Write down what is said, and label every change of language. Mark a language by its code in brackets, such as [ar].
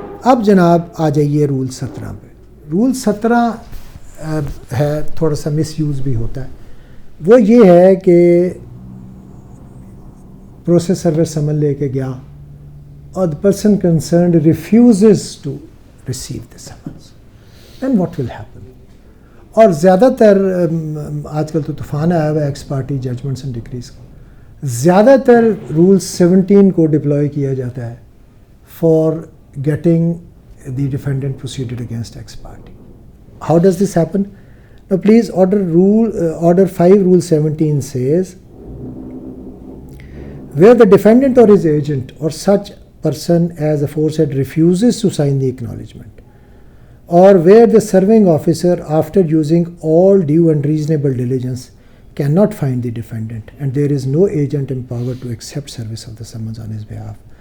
[ur] اب جناب آ جائیے رول 17 پہ. رول 17 ہے تھوڑا سا مس یوز بھی ہوتا ہے. وہ یہ ہے کہ پروسیس سرور سمن لے کے گیا اور [en] the person concerned refuses to receive the summons, then what will happen? [ur] اور زیادہ تر آج کل تو طوفان آیا ہوا ہے x party judgements and decrease کا, زیادہ تر رول 17 کو ڈپلوائے کیا جاتا ہے [en] For getting the defendant proceeded against ex parte. How does this happen? Now please order 5 rule 17 says where the defendant or his agent or such person as aforesaid refuses to sign the acknowledgement, or where the serving officer after using all due and reasonable diligence cannot find the defendant and there is no agent empowered to accept service of the summons on his behalf,